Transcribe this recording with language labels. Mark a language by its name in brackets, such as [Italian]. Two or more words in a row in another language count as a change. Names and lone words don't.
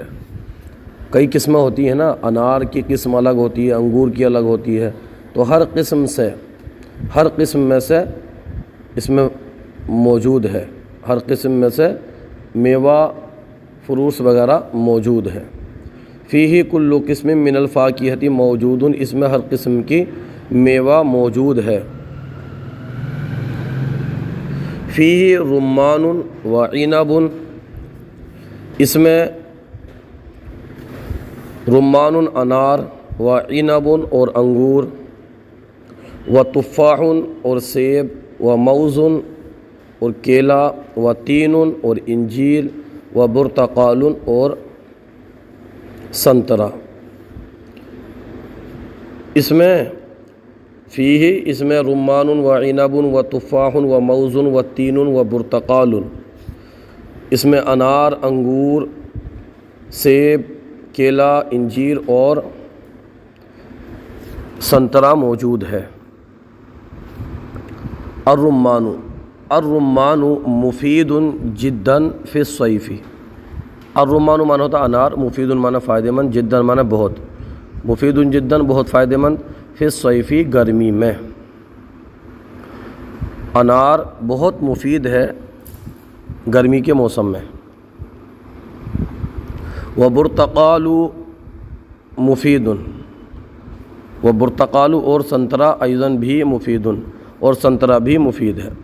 [Urdu] کئی قسمیں ہوتی ہیں نا، انار کی قسم الگ ہوتی ہے، انگور کی الگ ہوتی ہے، تو ہر قسم سے، ہر قسم میں سے اس میں موجود ہے، ہر قسم میں سے میوہ فروٹس وغیرہ موجود ہے۔ [Arabic] فیہ کل قسم من الفاکہۃ موجود، [Urdu] اس میں ہر قسم کی میوہ موجود ہے۔ [Arabic] فیہ رمان و عنب، [Urdu] اس میں رمان انار، [Arabic] و عنب [Urdu] اور انگور، [Arabic] و تفاح [Urdu] اور سیب، [Arabic] و موز [Urdu] اور کیلا، [Arabic] و تین [Urdu] اور انجیر، [Arabic] و برتقال [Urdu] اور سنترا۔ اس میں [Arabic] فیہ، [Urdu] اس میں [Arabic] رمان و عنب و تفاح و موز و تین و برتقال، [Urdu] اس میں انار، انگور، سیب، کیلا، انجیر اور سنترا موجود ہے۔ [Arabic] الرمان، الرمان مفید جدا فی الصیف۔ [Urdu] الرمان معنی ہوتا انار، مفید معنی فائدہ مند، جدا معنی بہت، [Arabic] مفید جدا [Urdu] بہت فائدہ مند، [Arabic] فی الصیف [Urdu] گرمی میں۔ انار بہت مفید ہے گرمی کے موسم میں۔ [Arabic] وبرتقال مفید، [Urdu] وبرتقال اور سنترا ایضاً بھی مفید، اور سنترا بھی مفید ہے۔